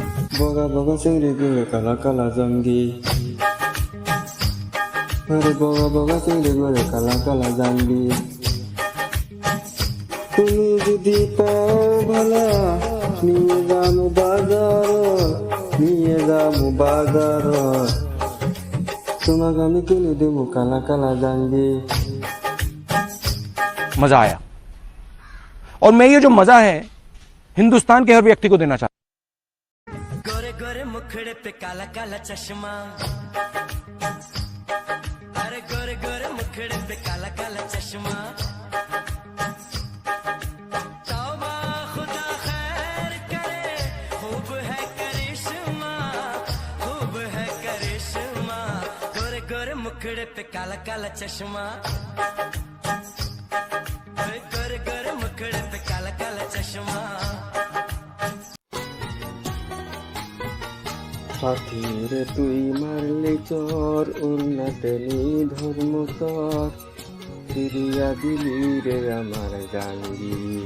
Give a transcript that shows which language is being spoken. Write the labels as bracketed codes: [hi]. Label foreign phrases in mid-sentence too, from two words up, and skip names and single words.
[bn] বগা বগা চিংড়ি গুলো কালা কালা জাঙ্গি, আরে বগা বগা চিংড়ি গুলো কালা কালা জাঙ্গি। তুমি যদি পাও ভালা নিয়ে যাবো বাজার, নিয়ে যাবো বাজার, তোমাকে আমি কিনে দেবো কালা काला জাঙ্গি। [hi] मजा आया और मैं ये जो मजा है हिंदुस्तान के हर व्यक्ति को देना चाहता हूं। गोरे गोरे मुखड़े पे काला काला चश्मा, अरे गोरे गोरे मुखड़े पे काला काला चश्मा। तौबा खुदा खैर करे, खूब है करिश्मा, खूब है करिश्मा। गोरे गोरे मुखड़े पे काला काला चश्मा, गोरे गोरे मुखड़े पे काला काला चश्मा। [bn] পাখিরে তুই মারলে চর, উন্নতে ধর্ম তর, ফিরিয়া দিলি রে আমার জাঙ্গি।